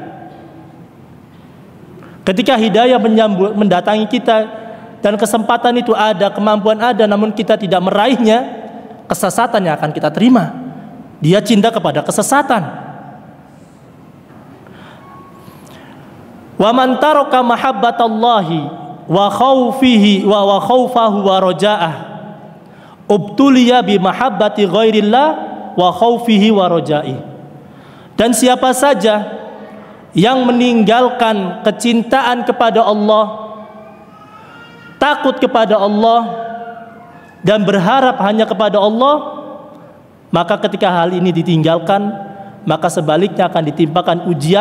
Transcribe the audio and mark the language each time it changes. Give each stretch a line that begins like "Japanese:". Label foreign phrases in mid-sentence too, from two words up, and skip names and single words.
Indonesian: Ketika hidayah mendatangi kita dan kesempatan itu ada, kemampuan ada, namun kita tidak meraihnya, kesesatan yang akan kita terima. Dia cinta kepada kesesatan.
Arabic: ومن ترك محبة الله وخوفه وخوفه ورجاءه ابتلي بمحبة غير الله وخوفه ورجائه.
Indonesian: Dan siapa saja yang meninggalkan kecintaan kepada Allah, takut kepada Allah, dan berharap hanya kepada Allah, maka ketika hal ini ditinggalkan, maka sebaliknya akan ditimpakan ujian.